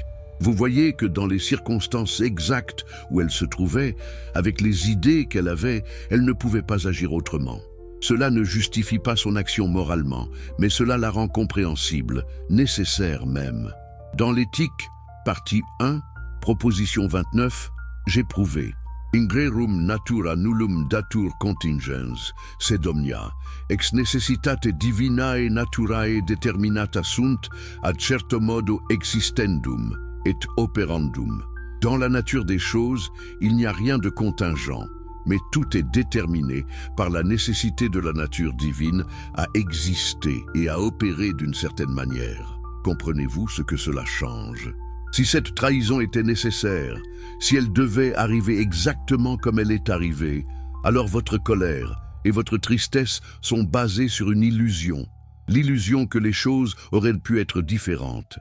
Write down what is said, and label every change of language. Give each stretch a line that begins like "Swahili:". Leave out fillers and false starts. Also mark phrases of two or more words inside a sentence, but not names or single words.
French: Vous voyez que dans les circonstances exactes où elle se trouvait, avec les idées qu'elle avait, elle ne pouvait pas agir autrement. Cela ne justifie pas son action moralement, mais cela la rend compréhensible, nécessaire même. Dans l'éthique, partie 1, proposition 29, j'ai prouvé.
Latin: Ingrerum natura nullum datur contingens, sed omnia, ex necessitate divinae naturae determinata sunt ad certo modo existendum et operandum.
French: Dans la nature des choses, il n'y a rien de contingent, mais tout est déterminé par la nécessité de la nature divine à exister et à opérer d'une certaine manière. Comprenez-vous ce que cela change? Si cette trahison était nécessaire, si elle devait arriver exactement comme elle est arrivée, alors votre colère et votre tristesse sont basées sur une illusion, l'illusion que les choses auraient pu être différentes.